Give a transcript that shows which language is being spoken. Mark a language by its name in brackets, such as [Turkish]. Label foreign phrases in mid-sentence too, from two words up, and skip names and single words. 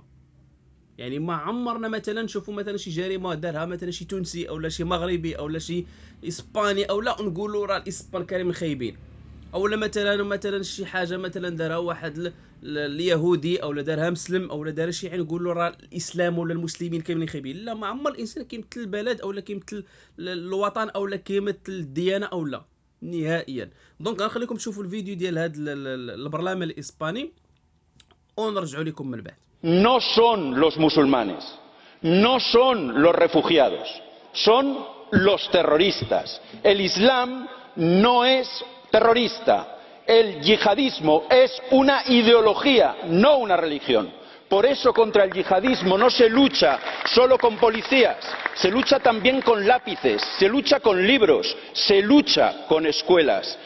[Arabic] يعني ما عمرنا مثلا نشوفوا مثلا شي جريمه دارها مثلا شي تونسي او لا شي مغربي او لا شي اسباني او لا نقولوا راه الاسبان كاملين خايبين، او لا مثلا شي حاجه مثلا دارها واحد اليهودي او لا دارها مسلم او لا دار شي يعني نقولوا راه الاسلام ولا المسلمين كاملين خايبين. لا، ما عمر الانسان كيمثل البلد او لا كيمثل الوطن او لا كيمثل الديانه او لا نهائيا. دونك غنخليكم تشوفوا الفيديو ديال هذا البرلمان الاسباني ونرجعوا لكم من بعد. [Spanish] No son los musulmanes, no son los refugiados, son los terroristas. El Islam no es terrorista. El yihadismo es una ideología, no una religión. Por eso contra el yihadismo no se lucha solo con policías, se lucha también con lápices, se lucha con libros, se lucha con escuelas.